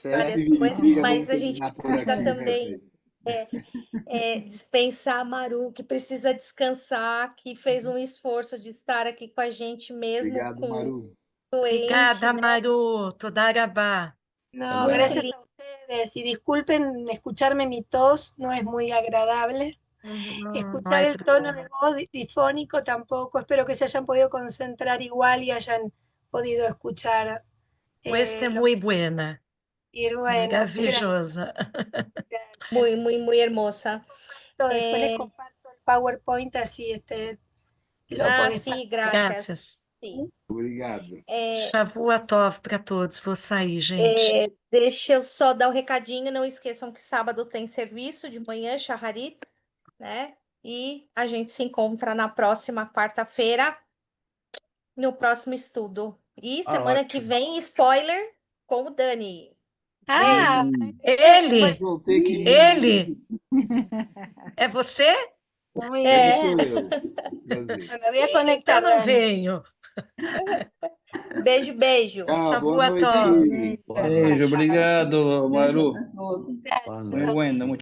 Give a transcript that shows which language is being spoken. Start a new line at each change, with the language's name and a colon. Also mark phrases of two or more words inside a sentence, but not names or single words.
Portuguese: certo. várias Acho que coisas, Viridiga, mas vamos a gente terminar por precisa aqui, né, também dispensar a Maru, que precisa descansar, que fez um esforço de estar aqui com a gente mesmo Obrigado, com Maru. doente, Obrigada, né? Maru.
Hebrew: Toda Arabá.
Spanish: No,
Portuguese: Muito
Spanish: gracias
Portuguese: lindo.
Spanish: a ustedes y disculpen escucharme mi tos, no es muy agradable.
Portuguese: Não
Spanish: Escuchar
Portuguese: é
Spanish: el tono
Portuguese: problema.
Spanish: de voz difónico tampoco. Espero que se hayan podido concentrar igual y hayan podido escuchar.
Portuguese: Esta é
Spanish: lo
Portuguese: muito buena.
Spanish: que bueno,
Portuguese: Maravilhosa.
Spanish: Muy, muy, muy hermosa. después les comparto el PowerPoint así lo podés
Portuguese: Sim,
Spanish: pasar.
Portuguese: graças. Graças. Sim. Obrigado.
Hebrew: Shavua Tov
Portuguese: para todos. Vou sair, gente. Deixa eu só dar o recadinho. Não esqueçam que sábado tem serviço de manhã, Shaharit, né? E a gente se encontra na próxima quarta-feira, no próximo estudo. E semana que ótimo. vem, spoiler com o Dani. Ah, Ele? Vou ter que Ele? É você?
Spanish: muy
Portuguese: Ele
Spanish: bien.
Portuguese: sou eu. Prazer.
Spanish: Bueno, voy a
Portuguese: Então
Spanish: conectar.
Portuguese: não Dani. venho. Beijo, beijo. Tchau, boa
Hebrew: Shavua Tov.
Portuguese: noite. Boa Beijo, noite. obrigado, Maru. Boa
Spanish: Muy
Portuguese: noite.
Spanish: bueno,